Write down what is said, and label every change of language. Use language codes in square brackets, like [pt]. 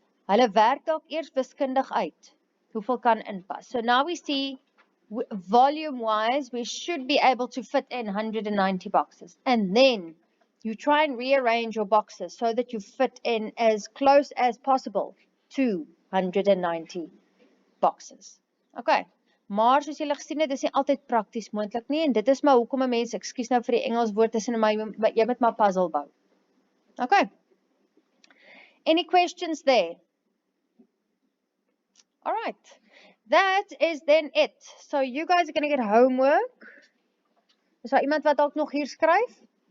[af] Hulle werk dalk eers wiskundig uit hoeveel kan inpas. [en] So now we see volume wise we should be able to fit in 190 boxes. And then you try and rearrange your boxes so that you fit in as close as possible to 190 boxes. Okay. [af] Maar soos julle gesien het, is nie altyd prakties moontlik nie, en dit is maar hoekom 'n mens, ekskuus nou vir die Engels woord tussen my, jy moet maar puzzle bou. [en] Okay. Any questions there? Alright, that is then it. So you guys are going to get homework. [af] Is daar iemand wat ook nog hier skryf?